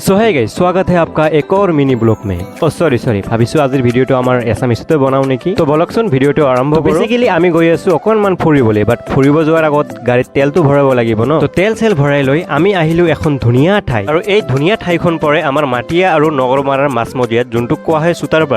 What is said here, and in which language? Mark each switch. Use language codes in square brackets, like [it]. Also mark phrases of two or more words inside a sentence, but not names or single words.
[hi] सो है गाइस स्वागत है आपका एक और मिनी ब्लॉग में सॉरी [as] ভাবিছো আজিৰ ভিডিওটো আমাৰ এছামিছতে বনাও নেকি তো বলকচোন ভিডিওটো আৰম্ভ কৰো বেসিক্যালি আমি গৈ আছো অকনমান ফুৰিবলৈ বাট ফুৰিব যোৱাৰ আগত গাড়ীত তেলটো ভৰাব লাগিব ন তো তেল সেল ভৰাই লৈ আমি আহিলো এখন ধুনিয়া ঠাই আৰু এই ধুনিয়া ঠাইখন পৰে আমাৰ মাটিয়া আৰু নগৰমাৰাৰ মাছমজিয়াত যোনটো কোৱা হয় সুতাৰপাৰা